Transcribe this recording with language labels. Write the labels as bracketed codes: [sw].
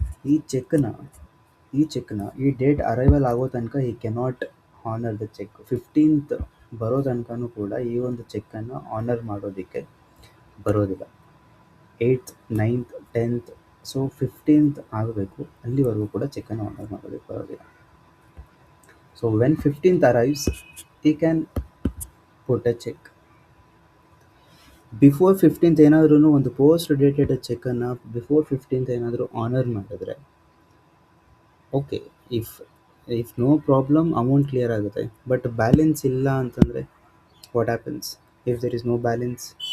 [kn] ಈ ಚೆಕ್ನ ಈ ಡೇಟ್ ಅರೈವಲ್ ಆಗೋ ತನಕ ಈ [en] Cannot honour the cheque. [kn] 15th ಬರೋ ತನಕನೂ ಕೂಡ ಈ ಒಂದು ಚೆಕ್ಕನ್ನು ಆನರ್ ಮಾಡೋದಕ್ಕೆ ಬರೋದಿಲ್ಲ. 8th, 9th, 10th, so 15th ಆಗಬೇಕು, ಅಲ್ಲಿವರೆಗೂ ಕೂಡ ಚೆಕ್ಕನ್ನು ಆನರ್ ಮಾಡೋದಕ್ಕೆ ಬರೋದಿಲ್ಲ. [en] So when 15th arrives, he can put a check. [kn] Before 15th ಏನಾದ್ರೂ ಒಂದು ಪೋಸ್ಟ್ ಡೇಟೆಡ್ ಚೆಕ್ಕನ್ನು ಬಿಫೋರ್ 15th ಏನಾದರೂ ಆನರ್ ಮಾಡಿದ್ರೆ okay, [en] if no problem, [kn] amount clear ಆಗುತ್ತೆ. [en] but balance [kn] ಇಲ್ಲ ಅಂತಂದರೆ [en] What happens if there is no balance?